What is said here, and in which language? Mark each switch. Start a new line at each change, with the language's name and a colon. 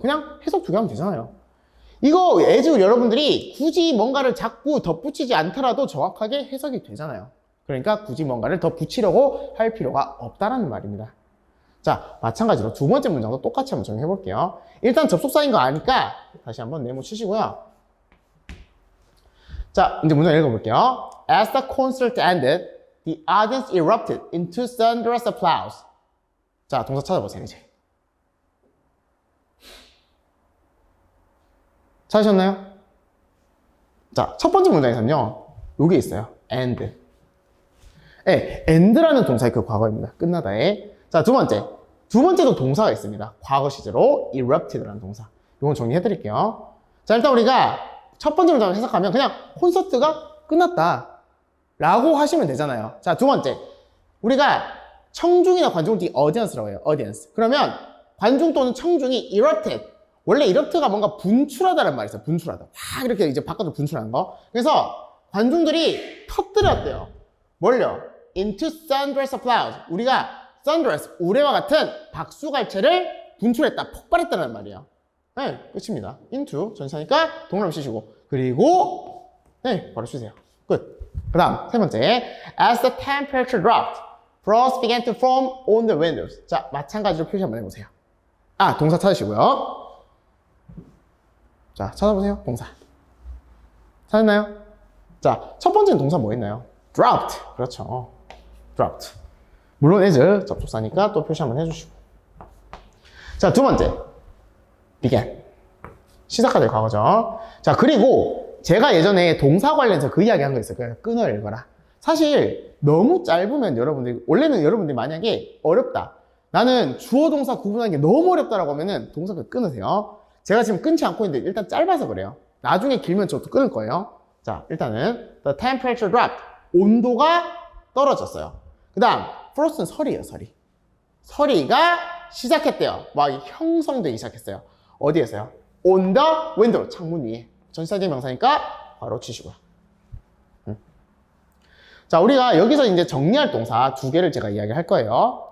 Korean: 그냥 해석 두 개 하면 되잖아요. 이거 as 여러분들이 굳이 뭔가를 자꾸 덧붙이지 않더라도 정확하게 해석이 되잖아요. 그러니까 굳이 뭔가를 더 붙이려고 할 필요가 없다라는 말입니다. 자, 마찬가지로 두 번째 문장도 똑같이 한번 정리해 볼게요. 일단 접속사인 거 아니까 다시 한번 네모 치시고요. 자, 이제 문장 읽어볼게요.
English: As the concert ended, the audience erupted into thunderous applause.
Korean: 자, 동사 찾아보세요, 이제. 찾으셨나요? 자, 첫 번째 문장에서는요, 요게 있어요.
English: end.
Korean: 네, end라는 동사의 그 과거입니다. 끝나다에. 자, 두 번째도 동사가 있습니다. 과거 시제로 erupted라는 동사. 이건 정리해 드릴게요. 자, 일단 우리가 첫 번째 문장을 해석하면 그냥 콘서트가 끝났다 라고 하시면 되잖아요. 자, 두 번째. 우리가 청중이나 관중을 뒤 audience라고 해요.
English: audience.
Korean: 그러면 관중 또는 청중이 erupted. 원래 erupt가 뭔가 분출하다는 말이 있어요. 분출하다. 확 이렇게 이제 바깥으로 분출하는 거. 그래서 관중들이 터뜨렸대요. 뭘요?
English: into thunderous applause.
Korean: 우리가 thunderous, 우레와 같은 박수갈채를 분출했다, 폭발했다는 말이에요. 네, 끝입니다. into, 전치사니까 동그라미 치시고 그리고 네, 바로 쓰세요. 끝. 그 다음 세 번째.
English: As the temperature dropped, frost began to form on the windows.
Korean: 자, 마찬가지로 표시 한번 해보세요. 아, 동사 찾으시고요. 자, 찾아보세요. 동사. 찾았나요? 자, 첫 번째는 동사 뭐 했나요?
English: dropped.
Korean: 그렇죠.
English: dropped.
Korean: 물론 as 접속사니까 또 표시 한번 해주시고. 자, 두 번째. began. 시작하될 과거죠. 자, 그리고 제가 예전에 동사 관련해서 그 이야기 한 거 있어요. 그냥 끊어 읽어라. 사실 너무 짧으면 여러분들이, 원래는 여러분들이 만약에 어렵다. 나는 주어 동사 구분하는 게 너무 어렵다라고 하면은 동사를 끊으세요. 제가 지금 끊지 않고 있는데 일단 짧아서 그래요. 나중에 길면 저도 끊을 거예요. 자, 일단은
English: the temperature dropped.
Korean: 온도가 떨어졌어요. 그 다음 frost는 설이에요. 설이가 시작했대요. 막 형성되기 시작했어요. 어디에서요?
English: on the window.
Korean: 창문 위에. 전치사 대명사니까 바로 치시고요. 자, 우리가 여기서 이제 정리할 동사 두 개를 제가 이야기할 거예요.